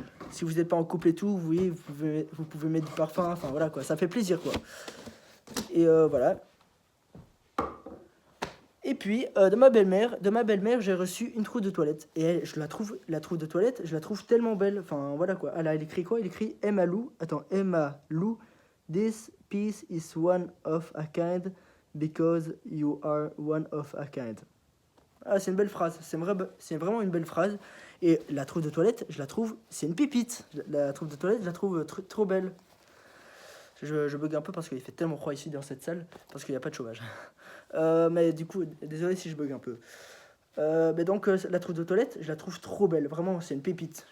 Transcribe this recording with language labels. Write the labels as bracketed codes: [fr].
[fr] Si vous n'êtes pas en couple et tout, vous voyez, vous pouvez mettre du parfum, enfin voilà quoi, ça fait plaisir quoi. Et voilà. Et puis, de ma belle-mère, j'ai reçu une trousse de toilette. Et elle, la trousse de toilette, je la trouve tellement belle. Enfin, voilà quoi. Elle écrit quoi? Elle écrit Emma Lou. Attends, Emma Lou. [en] This piece is one of a kind because you are one of a kind. [fr] Ah, c'est une belle phrase. C'est vraiment une belle phrase. Et la trousse de toilette, je la trouve, c'est une pépite. La trousse de toilette, je la trouve trop belle. Je bug un peu parce qu'il fait tellement froid ici dans cette salle, parce qu'il n'y a pas de chauffage. Mais du coup, désolé si je bug un peu. Mais donc, la trousse de toilette, je la trouve trop belle. Vraiment, c'est une pépite.